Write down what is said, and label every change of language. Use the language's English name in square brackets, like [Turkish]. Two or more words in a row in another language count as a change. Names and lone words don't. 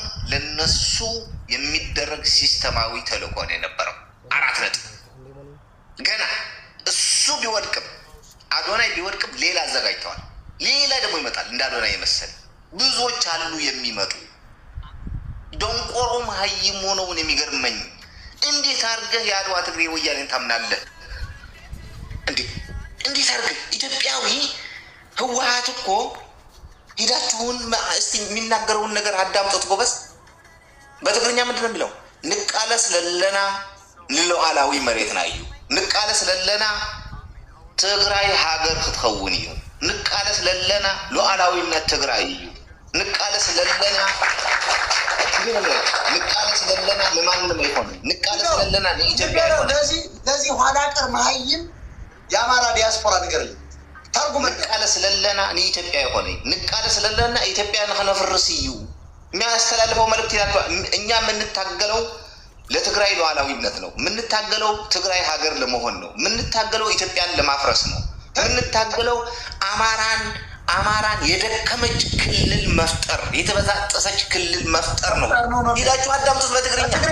[Amharic] ለነሱ የሚደረግ ሲስተማዊ ተልእኮ ነው የነበረው። 4 ነጥብ ገና እሱ ቢወድቅም አዶናይ ቢወድቅም ሌላ አዘጋጅተዋል። ሌላ ደግሞ ይመጣል እንደ አዶናይ የመሰለ ብዙዎች አሉ የሚመጡ ደንቆሮም ሀይም ሆነውን የሚገርመኝ እንዴት አድርገህ የአድዋ ትግሬ ወያኔን ታምናለህ? እንዴት አድርገህ ኢትዮጵያዊ ህወሓት እኮ ሂዳችሁን እስቲ የሚናገረውን ነገር አዳምጦት ጎበዝ። በትግርኛ ምንድን ነው የሚለው? [Tigrinya] ንቃለስ ለለና ንሉዓላዊ መሬት ናዩ ንቃለስ ለለና ትግራይ ሀገር ክትኸውን እዩ ንቃለስ ለለና ሉዓላዊነት ትግራይ እዩ ንቃለስ ለለና [Amharic] ለማንም አይሆንም [Tigrinya] ንቃለስ ለለና [Amharic] ለኢትዮጵያ አይሆንም። ለዚህ ኋላ ቀር መሀይም የአማራ ዲያስፖራ ነገር ተርጉም [Tigrinya] ንቃለስ ለለና [Amharic] ለኢትዮጵያ አይሆንም [Tigrinya] ንቃለስ ለለና ኢትዮጵያ ንኸነፍርስ እዩ [Amharic] የሚያስተላልፈው መልእክት ይላል። እኛ የምንታገለው ለትግራይ ሉዓላዊነት ነው። የምንታገለው ትግራይ ሀገር ለመሆን ነው። የምንታገለው ኢትዮጵያን ለማፍረስ ነው። የምንታገለው አማራን የደከመች ክልል መፍጠር የተበዛጠሰች ክልል መፍጠር ነው። ሄዳችሁ አዳምጡት በትግርኛ።